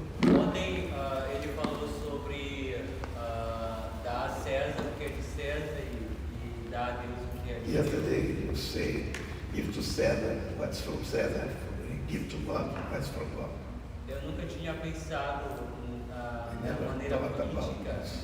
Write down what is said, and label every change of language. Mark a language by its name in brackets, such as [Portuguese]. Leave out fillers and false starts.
[Portuguese] Ontem ele falou sobre dar a César o que é de César e dar a Deus o que é de Deus. [English] Yesterday you say, give to Caesar what's from Caesar, give to God what's from God. [Portuguese] Eu nunca tinha pensado na maneira política.